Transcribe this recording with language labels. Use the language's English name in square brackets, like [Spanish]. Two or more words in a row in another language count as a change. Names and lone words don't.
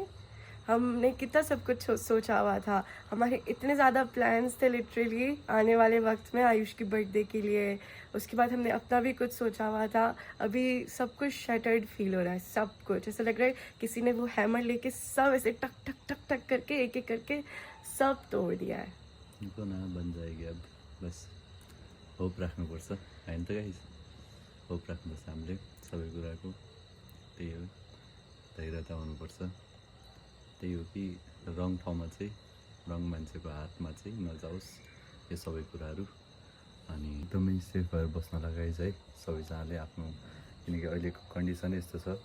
[Hindi] हमने कितना सब कुछ सोचा हुआ था, हमारे इतने ज़्यादा प्लान्स थे लिटरली आने वाले वक्त में आयुष की बर्थडे के लिए। उसके बाद हमने अपना भी कुछ सोचा हुआ था। अभी सब कुछ [English] shattered feel [Hindi] हो रहा है, सब कुछ ऐसा लग रहा है किसी ने वो हैमर लेके सब ऐसे टक टक टक टक करके एक एक करके सब तोड़ दिया है। उनको ना बन जाएगी अब, [Nepali] बस होप राख्नुपर्छ होइन त गाइस, होप राख्नुपर्छ हामीले सबै कुराको। त्यही हो, धैर्यता हुनुपर्छ। त्यही हो कि रङ ठाउँमा चाहिँ, रङ मान्छेको हातमा चाहिँ नजाओस् यो सबै कुराहरू। अनि एकदमै सेफ भएर बस्न लगाइज है सबैजनाले आफ्नो, किनकि अहिलेको कन्डिसन यस्तो छ।